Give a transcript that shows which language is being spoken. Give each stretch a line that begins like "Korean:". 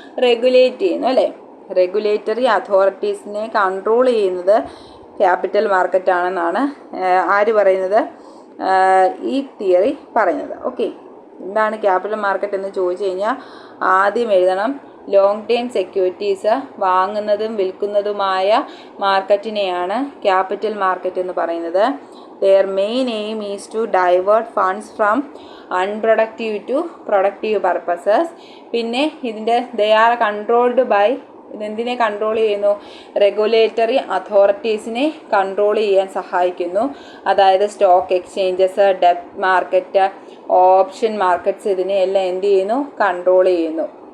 Malayalam: Regulate ചെയ്യുന്നു അല്ലേ? Regulatory അതോറിറ്റീസിനെ control ചെയ്യുന്നത് ക്യാപിറ്റൽ മാർക്കറ്റാണെന്നാണ് ആര് പറയുന്നത്? ഈ തിയറി പറയുന്നത്. ഓക്കെ, എന്താണ് ക്യാപിറ്റൽ മാർക്കറ്റ് എന്ന് ചോദിച്ചു കഴിഞ്ഞാൽ ആദ്യം എഴുതണം, ലോങ് ടൈം സെക്യൂരിറ്റീസ് വാങ്ങുന്നതും വിൽക്കുന്നതുമായ മാർക്കറ്റിനെയാണ് ക്യാപിറ്റൽ മാർക്കറ്റ് എന്ന് പറയുന്നത്.
English: their main aim is to divert funds from unproductive to productive purposes.
Malayalam: പിന്നെ ഇതിൻ്റെ
English: they are controlled by,
Malayalam: ഇതെന്തിനെ control ചെയ്യുന്നു? റെഗുലേറ്ററി അതോറിറ്റീസിനെ കൺട്രോൾ ചെയ്യാൻ സഹായിക്കുന്നു. അതായത് stock exchanges, debt market, option markets, ഇതിനെയെല്ലാം എന്ത് ചെയ്യുന്നു? കൺട്രോൾ ചെയ്യുന്നു.